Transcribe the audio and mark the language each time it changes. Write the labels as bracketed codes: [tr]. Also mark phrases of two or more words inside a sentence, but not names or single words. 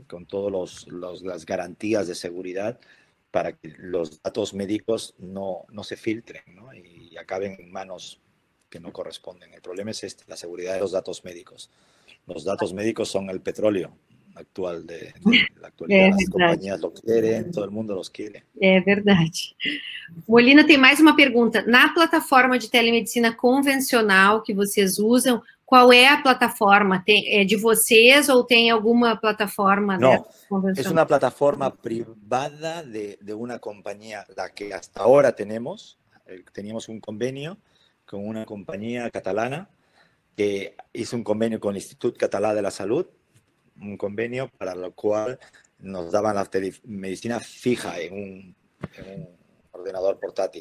[es] Con todas las garantías de seguridad para que los datos médicos no se filtren, ¿no? Y acaben en manos que no corresponden. El problema es la seguridad de los datos médicos. Los datos médicos son el petróleo actual de la actualidad. [pt] As companhias lo querem, [es] todo mundo los quiere. [pt] É verdade. Molina, tem mais uma pergunta. Na plataforma de telemedicina convencional que vocês usam, qual é a plataforma? É de vocês ou tem alguma plataforma? [es] No, es una plataforma privada de una compañía, la que hasta ahora teníamos un convenio con una compañía catalana que hizo un convenio con el Institut Català de la Salud, un convenio para lo cual nos daban la telemedicina fija en un ordenador portátil.